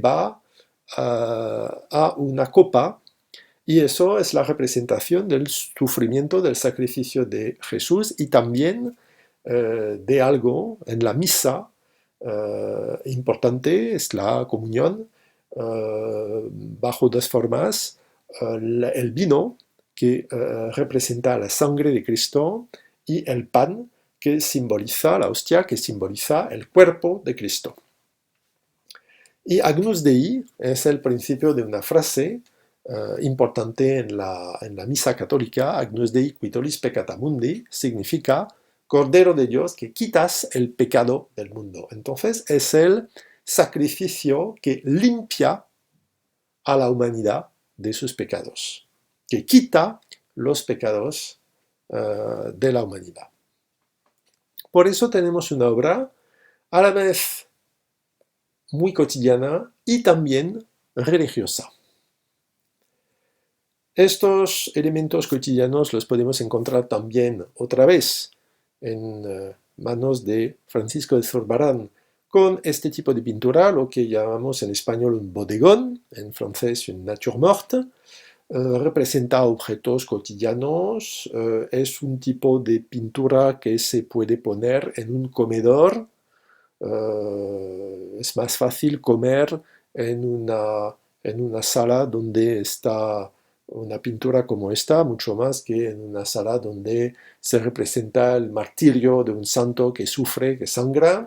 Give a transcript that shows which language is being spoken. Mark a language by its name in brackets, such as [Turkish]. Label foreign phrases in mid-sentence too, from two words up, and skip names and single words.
[Spanish] va a una copa, y eso es la representación del sufrimiento, del sacrificio de Jesús, y también de algo en la misa importante, es la comunión, bajo dos formas, el vino, que representa la sangre de Cristo, y el pan, que simboliza la hostia, que simboliza el cuerpo de Cristo. Y [Latin] Agnus Dei [Spanish] es el principio de una frase importante en la misa católica. [Latin] Agnus Dei qui tollis peccata mundi [Spanish] significa Cordero de Dios que quitas el pecado del mundo. Entonces es el sacrificio que limpia a la humanidad de sus pecados, que quita los pecados de la humanidad. Por eso tenemos una obra a la vez muy cotidiana y también religiosa. Estos elementos cotidianos los podemos encontrar también otra vez en manos de Francisco de Zurbarán, con este tipo de pintura, lo que llamamos en español un bodegón, en francés [French] une nature morte. [Spanish] Representa objetos cotidianos, es un tipo de pintura que se puede poner en un comedor. Es más fácil comer en una sala donde está una pintura como esta, mucho más que en una sala donde se representa el martirio de un santo que sufre, que sangra.